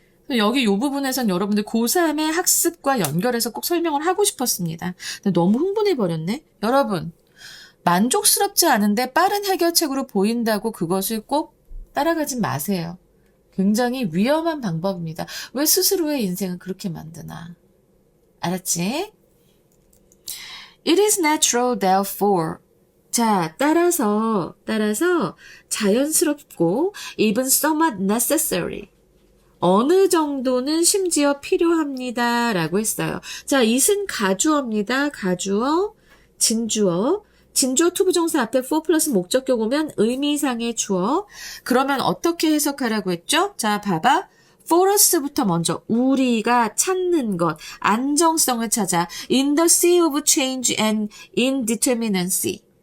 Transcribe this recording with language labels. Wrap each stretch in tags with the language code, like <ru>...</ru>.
<ko>여기 이 부분에선 여러분들 고3의 학습과 연결해서 꼭 설명을 하고 싶었습니다. 근데 너무 흥분해버렸네. 여러분, 만족스럽지 않은데 빠른 해결책으로 보인다고 그것을 꼭 따라가지 마세요. 굉장히 위험한 방법입니다. 왜 스스로의 인생을 그렇게 만드나. 알았지?</ko> <en>It is natural, therefore.</en> <ko>자, 따라서 자연스럽고</ko> <en>even somewhat necessary.</en> <ko>어느 정도는 심지어 필요합니다. 라고 했어요. 자, it은 가주어입니다. 가주어, 진주어. 진주어 투부정사 앞에 for 플러스 목적격 오면 의미상의 주어. 그러면 어떻게 해석하라고 했죠? 자, 봐봐.</ko> <en>for us부터</en> <ko>먼저 우리가 찾는 것, 안정성을 찾아</ko> <en>in the sea of change and indeterminacy.</en>